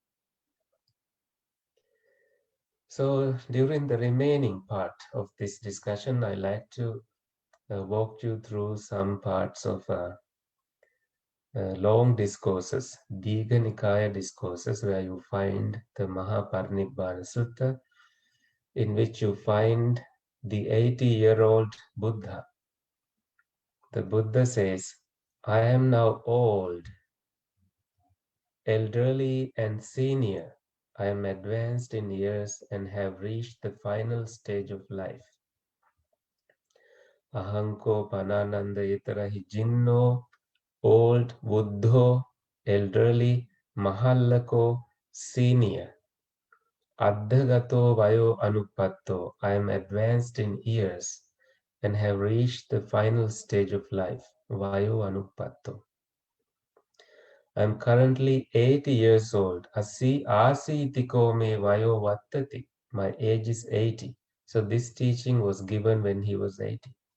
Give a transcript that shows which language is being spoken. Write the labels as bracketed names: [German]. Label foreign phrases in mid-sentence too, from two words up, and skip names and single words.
[English] So during the remaining part of this discussion, I like to walk you through some parts of long discourses, Diga Nikaya discourses, where you find the Mahaparinibbana Sutta, in which you find the 80-year-old Buddha. The Buddha says, I am now old, elderly, and senior. I am advanced in years and have reached the final stage of life. [Pali] Ahanko Panananda Itarahi Jinno, old, Buddho, elderly, Mahallako, senior. Addhagato Vayo Anupatto, [English] I am advanced in years and have reached the final stage of life, [Pali] Vayo Anupatto. [English] I am currently 80 years old. [Pali] Asitiko me Vayo Vattati. [English] My age is 80. So this teaching was given when he was 80.